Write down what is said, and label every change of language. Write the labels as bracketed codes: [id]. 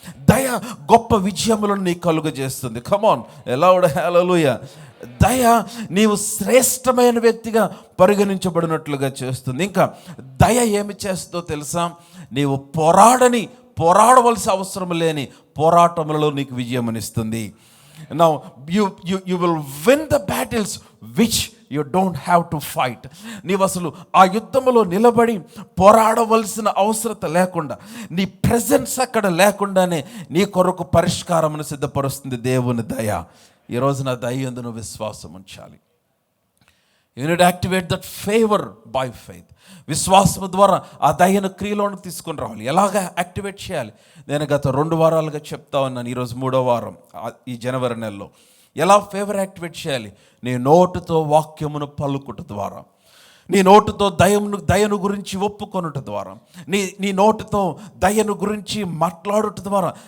[te] దయ గొప్ప విజయములను నీకు కలుగు చేస్తుంది. [en] come on, aloud, [te] హల్లెలూయా. దయ నీవు శ్రేష్టమైన వ్యక్తిగా పరిగణించబడినట్లుగా చేస్తుంది. ఇంకా దయ ఏమి చేస్తుందో తెలుసా? నీవు పోరాడవలసి అవసరం లేని పోరాటములలో నీకు విజయమనిస్తుంది. [en] Now you will win the battles which you don't have to fight. [te] నీవు అసలు ఆ యుద్ధములో నిలబడి పోరాడవలసిన అవసరత లేకుండా, నీ ప్రెజెన్స్ అక్కడ లేకుండానే నీ కొరకు పరిష్కారమును సిద్ధపరుస్తుంది దేవుని దయ. ఈరోజు నా దయ యందు నువ్వు విశ్వాసం ఉంచాలి. [en] You need to activate that favor by faith. [te] విశ్వాసం ద్వారా ఆ దయను క్రియలోనికి తీసుకొని రావాలి. ఎలాగా యాక్టివేట్ చేయాలి? నేను గత 2 వారాలుగా చెప్తా ఉన్నాను. ఈరోజు 3వ వారం ఈ జనవరి నెలలో. ఎలా ఫేవర్ యాక్టివేట్ చేయాలి? నీ నోటుతో వాక్యమును పలుకుట ద్వారా, నీ నోటుతో దయను గురించి ఒప్పుకొనుట ద్వారా, నీ నోటుతో దయను గురించి మాట్లాడుట ద్వారా.